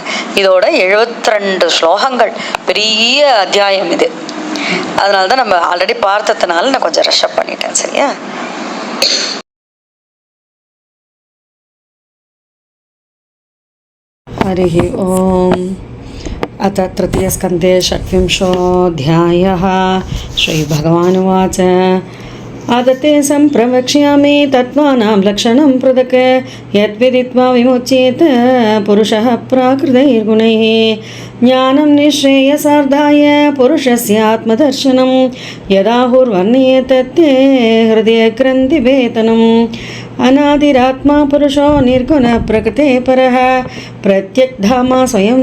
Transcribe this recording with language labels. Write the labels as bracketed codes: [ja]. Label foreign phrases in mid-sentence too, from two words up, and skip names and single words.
[ta] இதோட 72 ஸ்லோகங்கள், பெரிய அத்தியாயம் இது. அதனால தான் நம்ம ஆல்ரெடி பார்த்ததுனால நான் கொஞ்சம் [en] rush up [ta] பண்ணிட்டேன். சரியா? ஹரி ஓம். [sa] अथ तृतीयस्कन्धे 6विंशोऽध्यायः. श्रीभगवानुवाच आदते सम्प्रवक्ष्यामि तत्त्वानां लक्षणं पृथक् यद्विदित्वा विमुच्येत पुरुषः प्राकृतैर्गुणैः ज्ञानं निःश्रेयसार्धाय पुरुषस्य आत्मदर्शनं यदाहुर्वर्ण्येत ते हृदयग्रन्थिवेतनम् अनादिरात्मा पुरुषो निर्गुण प्रकृते परः प्रत्यग्धामा स्वयं